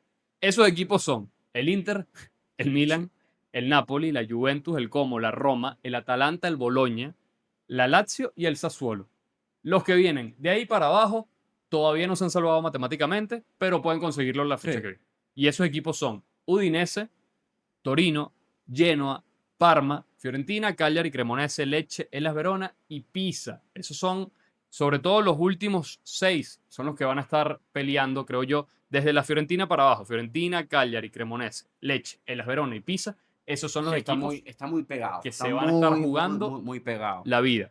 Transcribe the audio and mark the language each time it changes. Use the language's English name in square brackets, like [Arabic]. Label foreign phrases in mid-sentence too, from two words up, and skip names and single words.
[Spanish] Esos equipos son el Inter, el Milan, el Napoli, la Juventus, el Como, la Roma, el Atalanta, el Bologna, la Lazio y el Sassuolo. Los que vienen de ahí para abajo todavía no se han salvado matemáticamente, pero pueden conseguirlo en la fecha Sí. que viene. Y esos equipos son Udinese, Torino, Genoa, Parma, Fiorentina, Cagliari, Cremonese, Lecce, Hellas Verona y Pisa. Esos son, sobre todo los últimos 6, son los que van a estar peleando, creo yo, desde la Fiorentina para abajo. Fiorentina, Cagliari, Cremonese, Lecce, Hellas Verona y Pisa. Esos son Sí, los está muy, equipos está muy pegado. que Está se van a estar muy, muy, jugando muy, muy pegado. la vida.